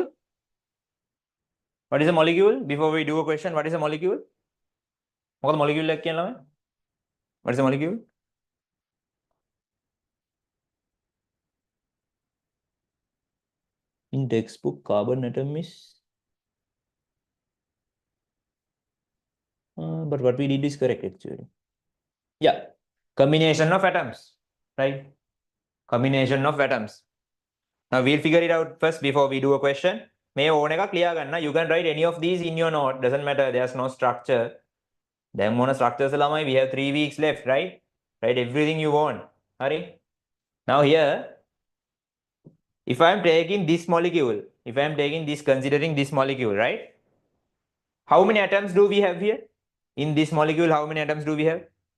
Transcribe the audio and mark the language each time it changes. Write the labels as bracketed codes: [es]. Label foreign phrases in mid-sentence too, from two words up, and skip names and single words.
[en] What is a molecule? Before we do a question, what is a molecule? [si] මොකද molecule එක කියන ළමයි? [en] What is a molecule? In textbook, carbon atom is. But what we did is correct actually. Yeah, combination of atoms, right? Combination of atoms. Now we'll figure it out first before we do a question. [si] මේ ඕන එක clear ගන්න. [en] You can write any of these in your note. Doesn't matter. There's no structure. [si] දැන් මොන structures ළමයි? [en] We have 3 weeks left, right? Write everything you want. [si] හරි? [en] Now here, if I'm taking this molecule, if I'm taking this, considering this molecule, right? How many atoms do we have here? In this molecule, how many atoms do we have?